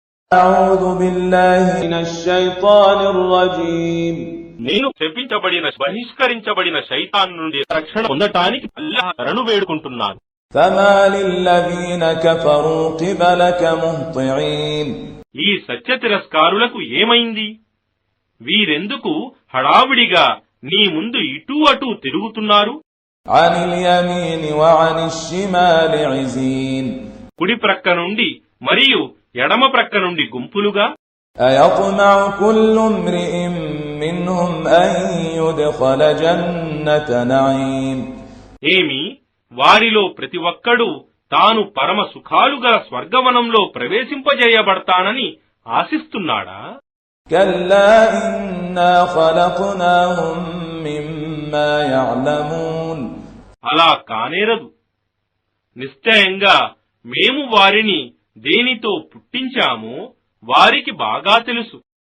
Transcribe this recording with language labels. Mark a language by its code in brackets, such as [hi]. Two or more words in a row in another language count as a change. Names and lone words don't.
[ar] أعوذ بالله من الشيطان الرجيم [te] నేను శపించబడిన బహిష్కరించబడిన శైతాన్ నుండి రక్షణ పొందటానికి అల్లాహ్ శరణు వేడుకుంటున్నాను. [ar] فما للذين كفروا قبلك مهطعين [te] ఈ సత్య తిరస్కారులకు ఏమైంది? వీరెందుకు హడావిడిగా నీ ముందు ఇటూ అటూ తిరుగుతున్నారు? [ar] عن اليمين وعن الشمال عزين [te] కుడి ప్రక్క నుండి మరియు ఎడమ ప్రక్క నుండి గుంపులుగా. [ar] أيطمع كل امرئ منهم أن يدخل جنة نعيم [te] ఏమి వారిలో ప్రతి ఒక్కడూ తాను పరమ సుఖాలుగా స్వర్గవనంలో ప్రవేశింపజేయబడతానని ఆశిస్తున్నాడా? [ar] كلا إنا خلقناهم مما يعلمون [te] అలా కానేరదు. నిశ్చయంగా మేము వారిని దేనితో పుట్టించామో వారికి బాగా తెలుసు.